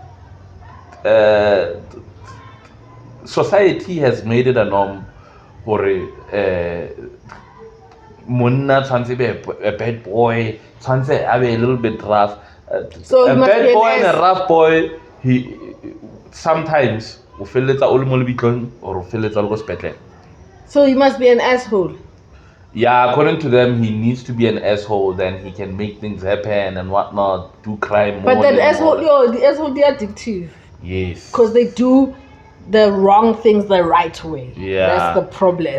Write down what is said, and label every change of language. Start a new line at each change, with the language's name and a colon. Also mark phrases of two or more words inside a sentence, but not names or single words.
English: Society has made it a norm for
Tswana: Munna tshwantse be
English: a bad boy,
Tswana: tshwantse a be
English: a little bit rough. So a bad boy and a rough boy, he sometimes
Tswana: o feletsa o le mo lebitlong
English: or
Tswana: o feletsa o le go sepetlele.
English: So he must be an asshole. Yeah, according to them, he needs to be an asshole. Then he can make things happen and whatnot, do crime. But that asshole, the asshole, they're addictive. Yes. Because they do the wrong things the right way. Yeah. That's the problem.